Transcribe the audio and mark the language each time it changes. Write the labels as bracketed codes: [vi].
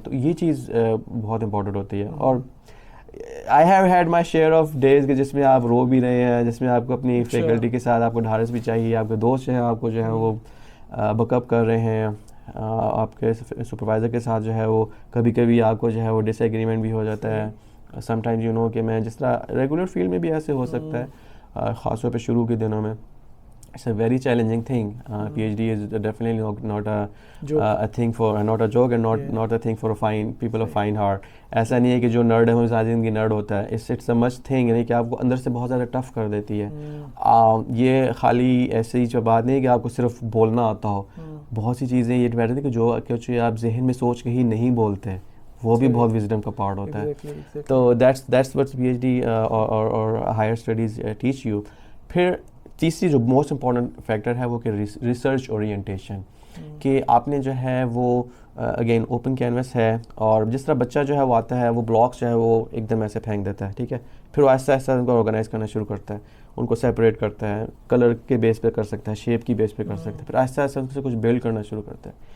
[ur] تو یہ چیز بہت امپورٹنٹ ہوتی ہے. اور [en] I have had my share of days [ur] کہ جس میں آپ رو بھی رہے ہیں, جس میں آپ کو اپنی فیکلٹی کے ساتھ آپ کو ڈھارس بھی چاہیے, آپ کے دوست جو ہیں آپ کو جو ہے وہ بک اپ کر رہے ہیں, آپ کے سپروائزر کے ساتھ جو ہے وہ کبھی کبھی آپ کو جو ہے وہ ڈس ایگریمنٹ بھی ہو جاتا ہے. [en] sometimes you know [ur] کہ میں جس طرح ریگولر فیلڈ میں بھی ایسے ہو سکتا ہے, خاص طور پہ شروع کے دنوں میں. [en] It's a very challenging thing. PhD is definitely not a thing for, not a joke, and not a thing for people of fine heart. [ur] ایسا نہیں ہے کہ جو نرڈ ہے وہ ساری زندگی نرڈ ہوتا ہے. [en] It's a much thing, [ur] یعنی کہ آپ کو اندر سے بہت زیادہ ٹف کر دیتی ہے. یہ خالی ایسے ہی بات نہیں ہے کہ آپ کو صرف بولنا آتا ہو. بہت سی چیزیں یہ ڈیپینڈ ہے کہ جو آپ ذہن میں سوچ کے ہی نہیں بولتے, وہ بھی بہت وزڈم کا پارٹ ہوتا ہے. [en] تو that's what PhD اور higher studies teach you. [ur] پھر تیسری جو موسٹ امپورٹنٹ فیکٹر ہے وہ کہ ریسرچ اورینٹیشن, کہ آپ نے جو ہے وہ اگین اوپن کینوس ہے, اور جس طرح بچہ جو ہے وہ آتا ہے وہ بلاکس جو ہے وہ ایک دم ایسے پھینک دیتا ہے, ٹھیک ہے, پھر وہ آہستہ آہستہ ان کو آرگنائز کرنا شروع کرتا ہے, ان کو سیپریٹ کرتا ہے, کلر کے بیس پہ کر سکتا ہے, شیپ کی بیس پہ کر سکتا ہے, پھر آہستہ آہستہ ان سے کچھ بلڈ کرنا شروع کرتا ہے.